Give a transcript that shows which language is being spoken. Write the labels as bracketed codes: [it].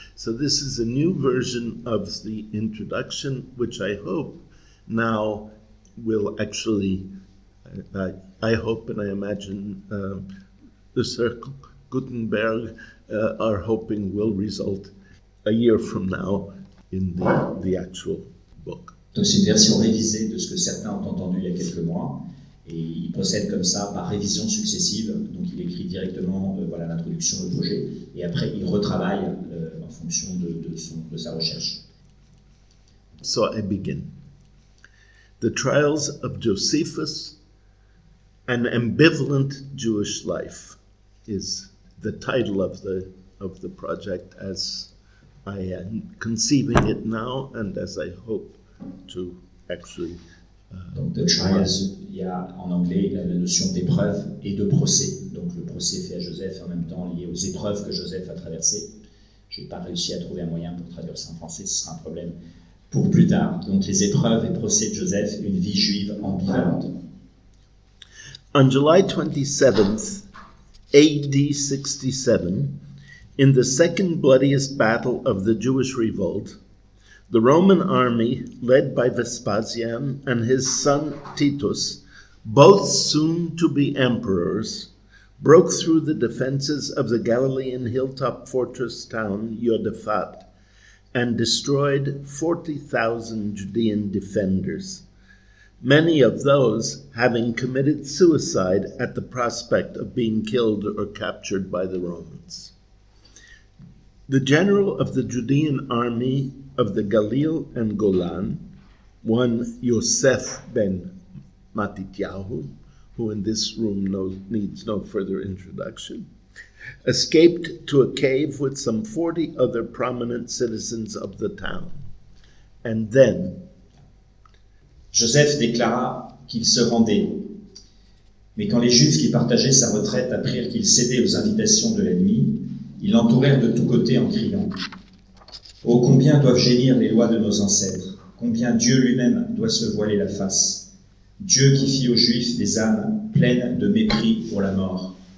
[en] So this is a new version of the introduction, which I hope now will actually, I hope and I imagine the Cercle Gutenberg are hoping will result a year from now in the actual book. [fr] Donc c'est une version révisée de ce que certains ont entendu il y a quelques mois, et il procède comme ça par révision successive. Donc il écrit directement voilà l'introduction, le projet, et après il retravaille en fonction de sa recherche. [en] So I begin. The Trials of Josephus, an Ambivalent Jewish Life, is the title of the project as I am conceiving it now and as I hope to actually. [fr] Donc The Trials, il y a en anglais la notion d'épreuve et de procès. Donc le procès fait à Joseph et en même temps lié aux épreuves que Joseph a traversées. Je n'ai pas réussi à trouver un moyen pour traduire ça en français, ce sera un problème pour plus tard. Donc les épreuves et procès de Joseph, une vie juive ambivalente. [en] On July 27th, AD 67, in the second bloodiest battle of the Jewish revolt, the Roman army, led by Vespasian and his son Titus, both soon to be emperors, broke through the defenses of the Galilean hilltop fortress town Josaphat and destroyed 40,000 Judean defenders, many of those having committed suicide at the prospect of being killed or captured by the Romans. The general of the Judean army of the Galil and Golan, one Yosef ben Matityahu, who in this room needs no further introduction, escaped to a cave with some 40 other prominent citizens of the town. And then, [fr] Joseph déclara qu'il se rendait. Mais quand les Juifs qui partageaient sa retraite apprirent qu'il cédait aux invitations de l'ennemi, ils l'entourèrent de tous côtés en criant « Oh, combien doivent gémir les lois de nos ancêtres, combien Dieu lui-même doit se voiler la face, Dieu qui fit aux Juifs des âmes pleines de mépris pour la mort.